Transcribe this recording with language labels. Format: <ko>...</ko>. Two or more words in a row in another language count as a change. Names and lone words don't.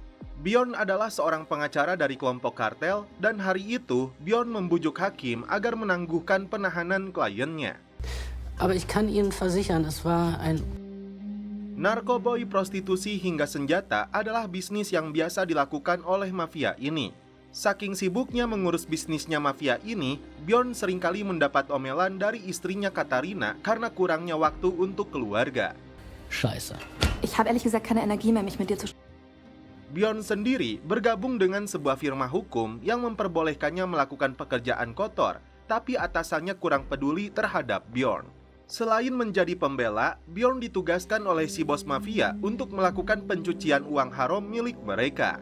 <id>Bjorn adalah seorang pengacara dari kelompok kartel dan hari itu Bjorn membujuk hakim agar menangguhkan penahanan kliennya.</id> <de>Aber ich kann Ihnen versichern, es war ein...</de> <id>Narkoboy, prostitusi hingga senjata adalah bisnis yang biasa dilakukan oleh mafia ini. Saking sibuknya mengurus bisnisnya mafia ini, Bjorn seringkali mendapat omelan dari istrinya Katarina karena kurangnya waktu untuk keluarga.</id> <de>Scheiße. Ich habe ehrlich gesagt keine Energie mehr, mich mit dir zu...</de> <id>Bjorn sendiri bergabung dengan sebuah firma hukum yang memperbolehkannya melakukan pekerjaan kotor, tapi atasannya kurang peduli terhadap Bjorn. Selain menjadi pembela, Bjorn ditugaskan oleh si bos mafia untuk melakukan pencucian uang haram milik mereka.</id>